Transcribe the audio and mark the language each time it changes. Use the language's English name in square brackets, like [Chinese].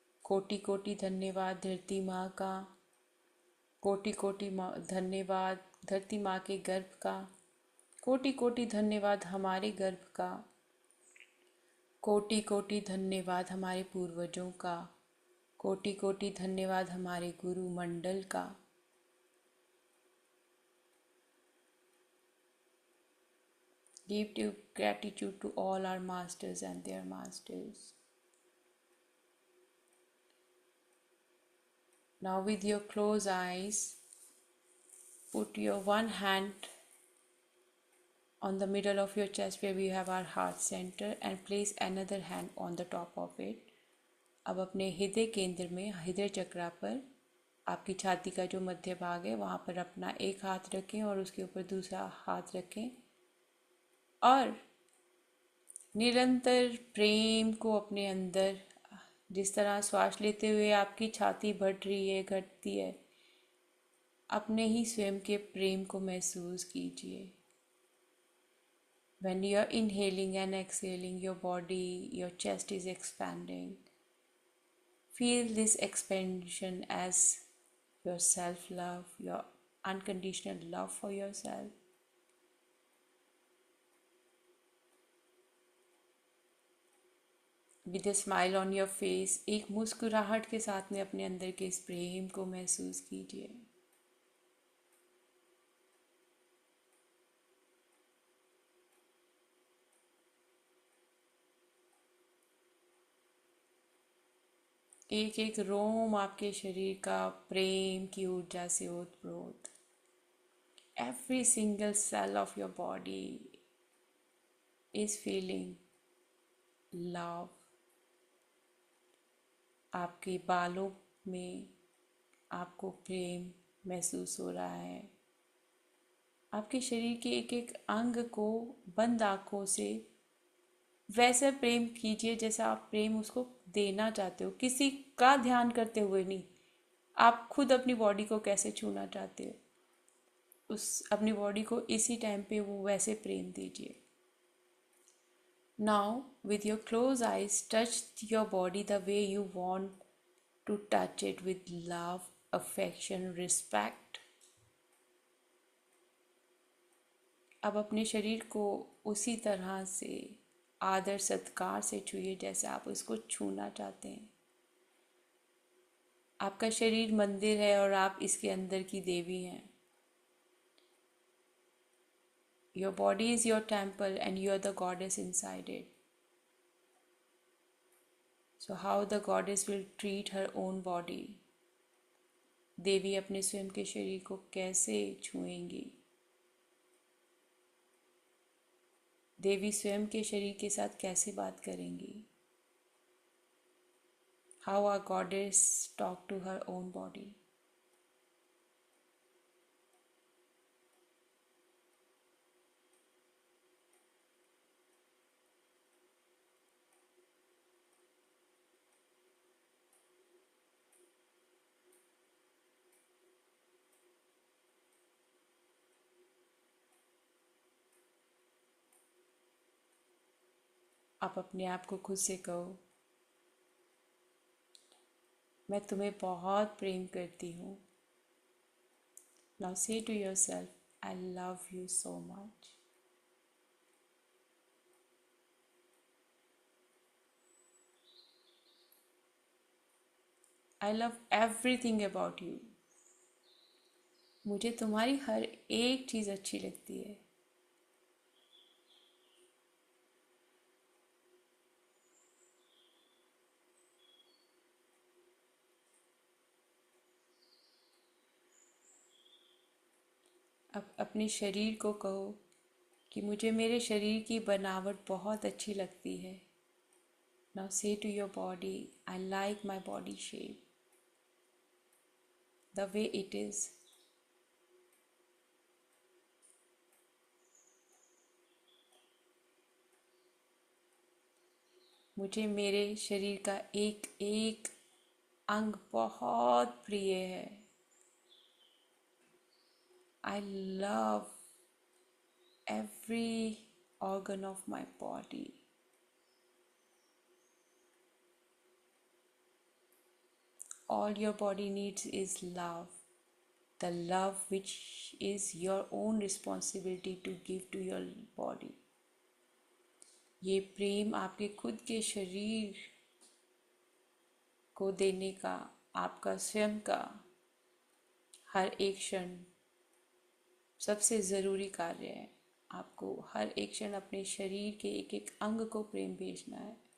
[Hindi] कोटि धन्यवाद धरती माँ का, कोटि धन्यवाद धरती माँ के गर्भ का, कोटि धन्यवाद हमारे गर्भ का, कोटि धन्यवाद हमारे पूर्वजों का, कोटि धन्यवाद हमारे गुरु मंडल का। [English] Give due gratitude to all our masters and their masters. Now, with your closed eyes, put your one hand on the middle of your chest where we have our heart center and place another hand on the top of it. [Hindi] अब अपने हृदय केंद्र में, हृदय चक्रा पर, आपकी छाती का जो मध्य भाग है वहाँ पर अपना एक हाथ रखें और उसके ऊपर दूसरा हाथ रखें और निरंतर प्रेम को अपने अंदर, जिस तरह श्वास लेते हुए आपकी छाती बढ़ रही है, घटती है, अपने ही स्वयं के प्रेम को महसूस कीजिए. [English] When you are inhaling and exhaling, your body, your chest is expanding. Feel this expansion as your self love, your unconditional love for yourself. With a smile on your face, [Hindi] एक मुस्कुराहट के साथ में अपने अंदर के इस प्रेम को महसूस कीजिए. एक एक रोम आपके शरीर का प्रेम की ऊर्जा से ओतप्रोत. [English] Every single cell of your body is feeling love. [Hindi] आपके बालों में आपको प्रेम महसूस हो रहा है. आपके शरीर के एक एक अंग को बंद आँखों से वैसा प्रेम कीजिए जैसा आप प्रेम उसको देना चाहते हो, किसी का ध्यान करते हुए नहीं. आप खुद अपनी बॉडी को कैसे छूना चाहते हो, उस अपनी बॉडी को इसी टाइम पे वो वैसे प्रेम दीजिए. [English] Now, with your closed eyes, touch your body the way you want to touch it, with love, affection, respect. [Hindi] अब अपने शरीर को उसी तरह से आदर सत्कार से छूइए जैसे आप उसको छूना चाहते हैं. आपका शरीर मंदिर है और आप इसके अंदर की देवी हैं. [English] Your body is your temple and you are the goddess inside it. So how the goddess will treat her own body? [Hindi] देवी अपने स्वयं के शरीर को कैसे छुएंगी? देवी स्वयं के शरीर के साथ कैसे बात करेंगी? [English] How our goddess talk to her own body? [Hindi] आप अपने आप को खुद से कहो, मैं तुम्हें बहुत प्रेम करती हूँ. [English] Now say to yourself, I love you so much. I love everything about you. [Hindi] मुझे तुम्हारी हर एक चीज़ अच्छी लगती है. अब अपने शरीर को कहो कि मुझे मेरे शरीर की बनावट बहुत अच्छी लगती है. [English] Now say to your body, I like my body shape, the way it is. [Hindi] मुझे मेरे शरीर का एक एक अंग बहुत प्रिय है. [English] I love every organ of my body. All your body needs is love. The love which is your own responsibility to give to your body. [Hindi] ये प्रेम आपके खुद के शरीर को देने का आपका स्वयं का हर एक क्षण सबसे ज़रूरी कार्य है. आपको हर एक क्षण अपने शरीर के एक एक अंग को प्रेम भेजना है।